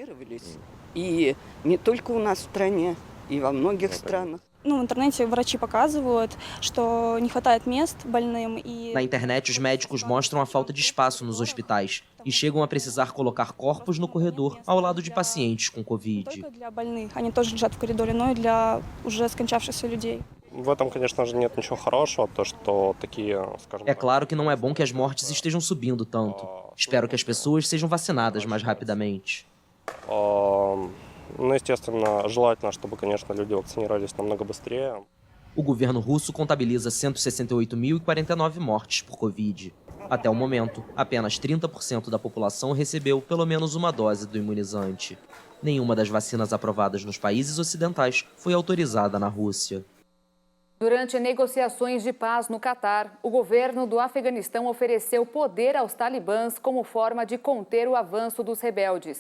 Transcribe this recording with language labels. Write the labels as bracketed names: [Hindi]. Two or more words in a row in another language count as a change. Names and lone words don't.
[Portuguese] Na internet, os médicos mostram a falta de espaço nos hospitais e chegam a precisar colocar corpos no corredor ao lado de pacientes com Covid. É claro que não é bom que as mortes estejam subindo tanto. Espero que as pessoas sejam vacinadas mais rapidamente. [Russian] Ну, естественно, желательно, чтобы, конечно, люди вакцинировались намного быстрее. [Portuguese] O governo russo contabiliza 168.049 mortes por Covid. Até o momento, apenas 30% da população recebeu pelo menos uma dose do imunizante. Nenhuma das vacinas aprovadas nos países ocidentais foi autorizada na Rússia. Durante negociações de paz no Catar, o governo do Afeganistão ofereceu poder aos talibãs como forma de conter o avanço dos rebeldes.